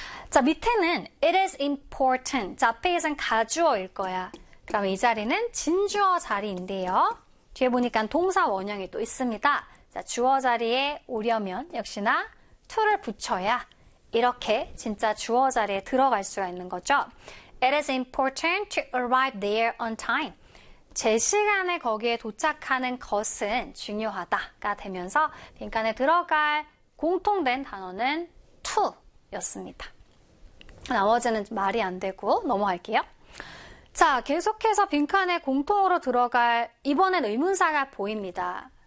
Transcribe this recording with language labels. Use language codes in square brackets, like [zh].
[ko] 자, 밑에는 [en] it is important. [ko] 자, 앞에 있는 가주어일 거야. 그러면 이 자리는 진주어 자리인데요. 뒤에 보니까 동사 원형이 또 있습니다. 자, 주어 자리에 오려면 역시나 to를 붙여야 이렇게 진짜 주어 자리에 들어갈 수가 있는 거죠. [en] It is important to arrive there on time. [ko] 제 시간에 거기에 도착하는 것은 중요하다가 되면서 빈칸에 들어갈 공통된 단어는 to였습니다. 나머지는 말이 안 되고 넘어갈게요. 자, 계속해서 빈칸에 공통으로 들어갈 이번엔 의문사가 보입니다.